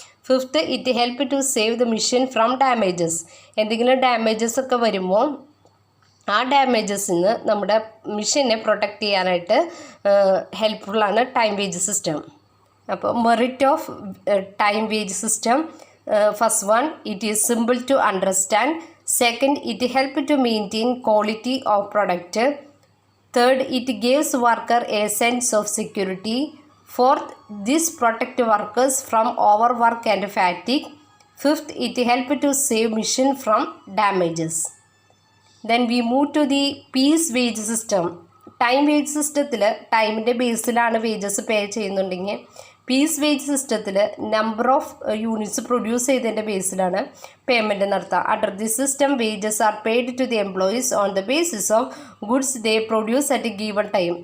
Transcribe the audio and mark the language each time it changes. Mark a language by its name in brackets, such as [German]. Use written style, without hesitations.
[English] fifth, it help to save the machine from damages, [Malayalam] എന്തെങ്കിലും damages ഒക്കെ വരുമ്പോൾ ആ ഡാമേജസിൽ നിന്ന് നമ്മുടെ മെഷീനെ പ്രൊട്ടക്റ്റ് ചെയ്യാനായിട്ട് ഹെൽപ്ഫുള്ളാണ് ടൈം വേജ് സിസ്റ്റം. [English] അപ്പോൾ merit of time wage system. First one, it is simple to understand. Second, it help to maintain quality of product. Third, it gives worker a sense of security. Fourth, this protect workers from overwork and fatigue. Fifth, it help to save machine from damages. Then we move to the piece wage system. [Malayalam] Time wage സിസ്റ്റത്തിൽ ടൈമിൻ്റെ ബേസിലാണ് wages പേ ചെയ്യുന്നുണ്ടെങ്കിൽ piece wage സിസ്റ്റത്തിൽ number of units produce ചെയ്തതിൻ്റെ ബേസിലാണ് payment നടത്തുക. [English] Under the system wages are paid to the employees on the basis of goods they produce at given time.